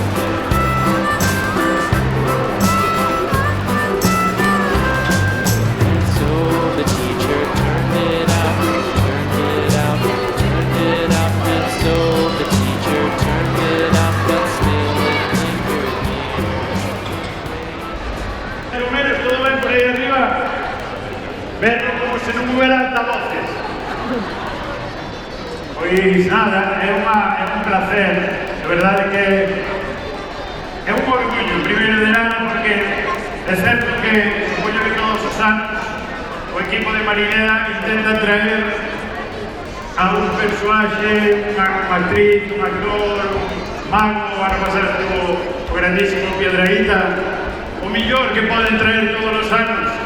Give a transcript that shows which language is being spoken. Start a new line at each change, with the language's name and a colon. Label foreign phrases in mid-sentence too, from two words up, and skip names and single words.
English: And so the teacher turned it out, turned it out, turned it out. And so the teacher turned it out, but still it lingered near.
Galician: Pero menos, todo ven por ahí arriba. Verlo como se non hubiera altavoces. Pois nada, é un placer. De verdade que é un orgullo, primeiro de nada, porque é certo que supoño que todos os anos o equipo de Marineda intenta traer a un persoaxe, unha actriz, un actor, un mago, van a pasar o grandísimo Piedrahita, o millor que poden traer todos os anos.